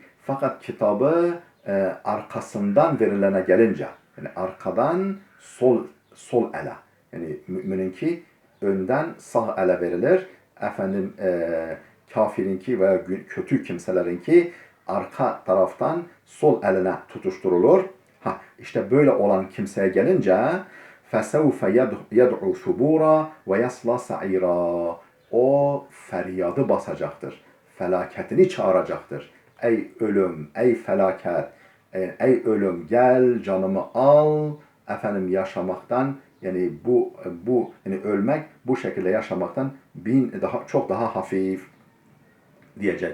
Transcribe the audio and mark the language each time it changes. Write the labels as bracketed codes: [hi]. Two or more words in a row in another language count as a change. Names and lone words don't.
[tr] Fakat kitabı arkasından verilene gelince, yani arkadan sol ele, yani mümininki önden sağ ele verilir. Kafirinki veya kötü kimselerinki arka taraftan sol eline tutuşturulur. İşte böyle olan kimseye gelince [ar] فَسَوْفَ يَدْعُ ثُبُورًا وَيَصْلَى سَعِيرًا. [tr] O feryadı basacaktır, felaketini çağıracaktır. Ey ölüm, ey felaket, ey ölüm gel canımı al, yaşamaktan, yani bu yani ölmek, bu şekilde yaşamaktan çok daha hafif diyecek.